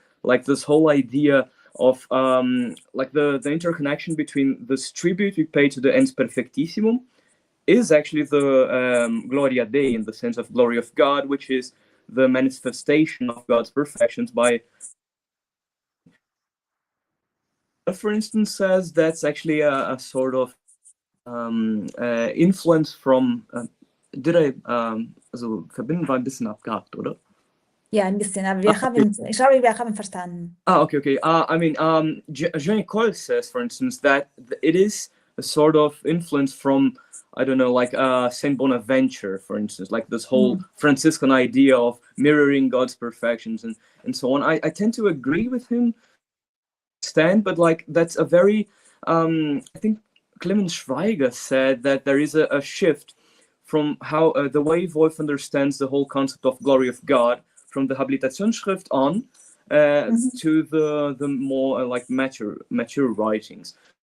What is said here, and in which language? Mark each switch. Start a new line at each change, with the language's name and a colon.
English: Like this whole idea of like the interconnection between this tribute we pay to the ens perfectissimum is actually the Gloria Dei, in the sense of glory of God, which is the manifestation of God's perfections by, for instance, says that's actually a sort of influence from,
German: also verbinden war ein bisschen abgehakt, oder? Ja, ein bisschen, aber ich glaube, wir haben verstanden. Okay.
English: I mean, Jean Cole says, for instance, that it is a sort of influence from, I don't know, like Saint Bonaventure, for instance, like this whole Franciscan idea of mirroring God's perfections and so on. I tend to agree with him, but like that's a very, I think Clemens Schweiger said that there is a shift from how the way Wolff understands the whole concept of glory of God from the Habilitationsschrift on to the more like mature writings.